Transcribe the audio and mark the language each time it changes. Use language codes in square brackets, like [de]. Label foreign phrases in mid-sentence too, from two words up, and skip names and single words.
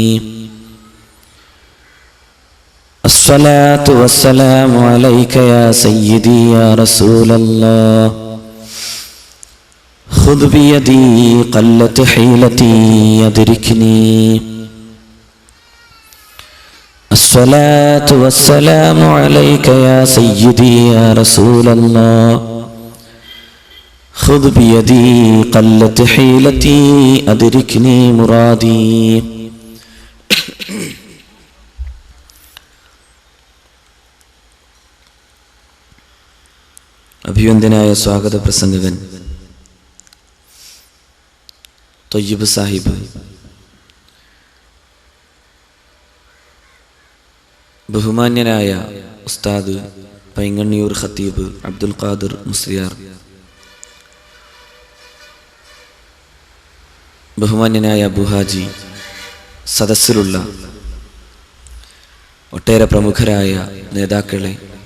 [ar] الصلاة والسلام عليك يا سيدي يا رسول الله خذ بيدي قلت حيلتي أدركني. الصلاة والسلام عليك يا سيدي يا رسول الله خذ بيدي قلت حيلتي أدركني مرادي. [ml] അഭിവന്ദനായ സ്വാഗത പ്രസംഗകൻ തൊയ്യിബ് സാഹിബ്, ബഹുമാന്യനായ ഉസ്താദ് പൈങ്ങണ്ണിയൂർ ഖത്തീബ് അബ്ദുൽ ഖാദിർ മുസ്ലിയാർ, ബഹുമാന്യനായ അബുഹാജി, സദസ്സിലുള്ള ഒട്ടേറെ പ്രമുഖരായ നേതാക്കളെ,